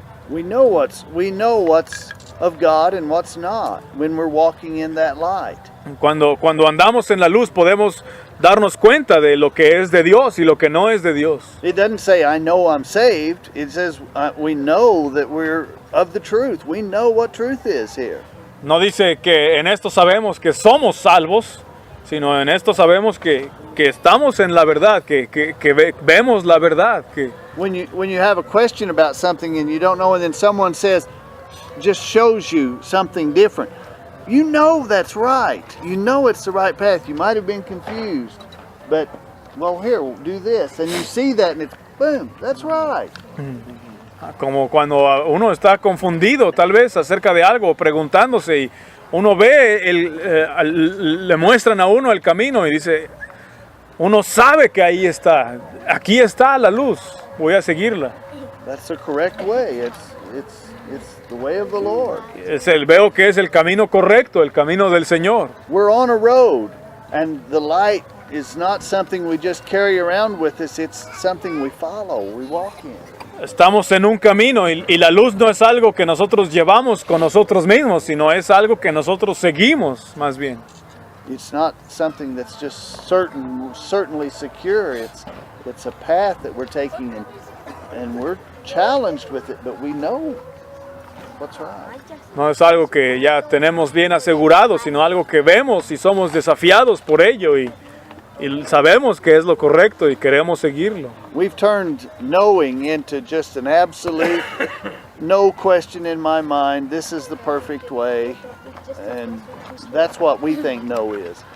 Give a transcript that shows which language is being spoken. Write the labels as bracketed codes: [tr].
[en] We know what's of God and what's not when we're walking in that light. [es] Cuando andamos en la luz podemos darnos cuenta de lo que es de Dios y lo que no es de Dios. [en] It doesn't say I know I'm saved. It says we know that we're of the truth. We know what truth is here. [es] No dice que en esto sabemos que somos salvos, sino en esto sabemos que estamos en la verdad, que vemos la verdad. Que [en] When you have a question about something and you don't know, and then someone says, just shows you something different, you know that's right. You know it's the right path. You might have been confused, but well, here, do this, and you see that, and it's boom, that's right. [es] como cuando uno está confundido tal vez acerca de algo, preguntándose, y uno ve, le muestran a uno el camino y dice, uno sabe que ahí está, aquí está la luz, voy a seguirla. [en] That's the correct way. It's the way of the Lord. [es] Veo que es el camino correcto, el camino del Señor. [en] We're on a road, and the light is not something we just carry around with us. It's something we follow, we walk in. [es] Estamos en un camino y la luz no es algo que nosotros llevamos con nosotros mismos, sino es algo que nosotros seguimos más bien. [en] It's not something that's just certainly secure. It's a path that we're taking, and we're challenged with it, but we know what's right. [es] No es algo que ya tenemos bien asegurado, sino algo que vemos y somos desafiados por ello y sabemos que es lo correcto y queremos seguirlo. [en] We've turned knowing into just an absolute, no question in my mind, this is the perfect way, and that's what we think know is.